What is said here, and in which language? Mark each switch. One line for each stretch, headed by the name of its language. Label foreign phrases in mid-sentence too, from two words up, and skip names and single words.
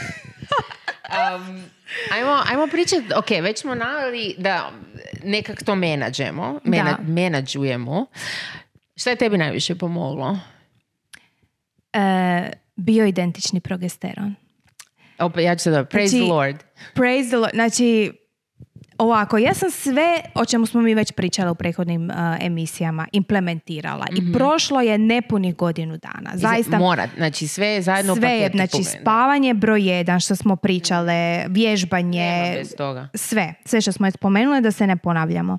Croatian: Ajmo pričati, ok, već smo naveli da nekak to menadžujemo. Šta je tebi najviše pomoglo? Bioidentični progesteron. Ja ću se da,
English: praise the Lord. Praise the Lord,
Croatian: znači ovako, ja sam sve o čemu smo mi već pričali u prethodnim emisijama implementirala i prošlo je nepunih godinu dana. Zaista, znači sve je zajedno u paketu. Znači spavanje broj 1 što smo pričale, vježbanje, sve što smo spomenuli, da se ne ponavljamo.